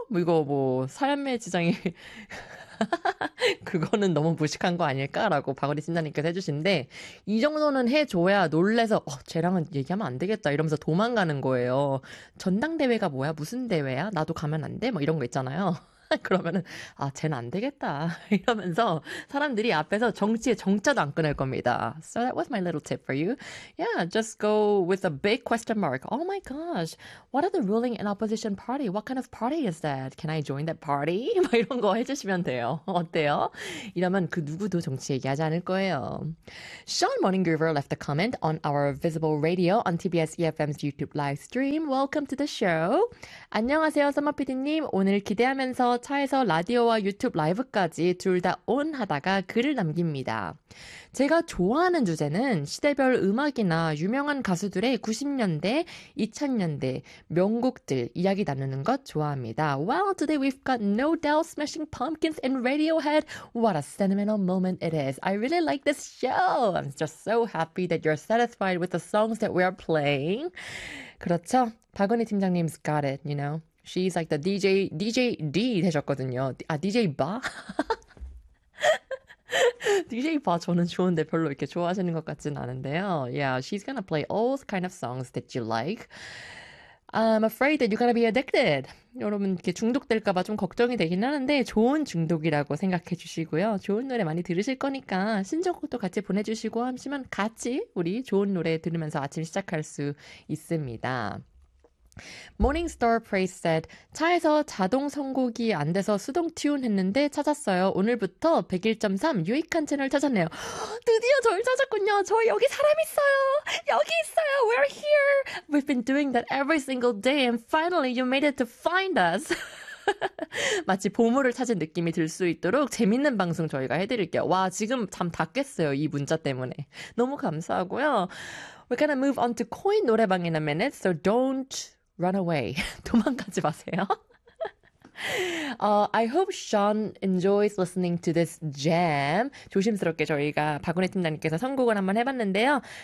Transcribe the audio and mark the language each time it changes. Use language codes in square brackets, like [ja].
[ko] 뭐 이거 뭐 삶의 지장이... 그거는 너무 무식한 거 아닐까라고 박원희 신사님께서 해주신데 이 정도는 해줘야 놀래서 쟤랑은 얘기하면 안 되겠다 이러면서 도망가는 거예요. 전당대회가 뭐야? 무슨 대회야? 나도 가면 안 돼? 뭐 이런 거 있잖아요. 그러면은 아 쟤는 안 되겠다 이러면서 사람들이 앞에서 정치의 정자도 안 끊을 겁니다. [en] So that was my little tip for you. Yeah, just go with a big question mark. Oh my gosh, what are the ruling and opposition party? What kind of party is that? Can I join that party? [ko] 막 이런 거 해주시면 돼요. 어때요? 이러면 그 누구도 정치 얘기하지 않을 거예요. [en] Sean Morning Groover left a comment on our Visible Radio on TBS EFM's YouTube live stream. Welcome to the show. [ko] 안녕하세요, 썸머 PD님. 오늘 기대하면서 차에서 라디오와 유튜브 라이브까지 둘 다 온 하다가 글을 남깁니다. 제가 좋아하는 주제는 시대별 음악이나 유명한 가수들의 90년대, 2000년대 명곡들 이야기 나누는 것 좋아합니다. [en] Well, today we've got No Doubt, Smashing Pumpkins and Radiohead. What a sentimental moment it is. I really like this show. I'm just so happy that you're satisfied with the songs that we are playing. [ko] 그렇죠. 박은희 팀장님 [en] got it, you know. She's like the DJ, DJ D [ko] 되셨거든요. 아, DJ 바? DJ 바 저는 좋은데 별로 이렇게 좋아하시는 것 같진 않은데요. [en] Yeah, she's gonna play all kind of songs that you like. I'm afraid that you're gonna be addicted. [ko] 여러분, 이렇게 중독될까봐 좀 걱정이 되긴 하는데 좋은 중독이라고 생각해 주시고요. 좋은 노래 많이 들으실 거니까 신청곡도 같이 보내주시고 하시면 같이 우리 좋은 노래 들으면서 아침 시작할 수 있습니다. [en] Morningstar Praise said [ko] 차에서 자동 선곡이 안 돼서 수동 튠 했는데 찾았어요. 오늘부터 101.3 유익한 채널 찾았네요. 드디어 저를 찾았군요. 저 여기 사람 있어요. 여기 있어요. [en] We're here. We've been doing that every single day and finally you made it to find us. [ko] 마치 보물을 찾은 느낌이 들 수 있도록 재밌는 방송 저희가 해드릴게요. 와, 지금 잠 다 깼어요. 이 문자 때문에. 너무 감사하고요. [en] We're gonna move on to Coin 노래방 in a minute, so don't run away. [ko] 도망가지 마세요. [en] I hope Sean enjoys listening to this jam. [ko] 조심스럽게 저희가 박은혜 팀장님께서 선곡을 한번 해봤는데요.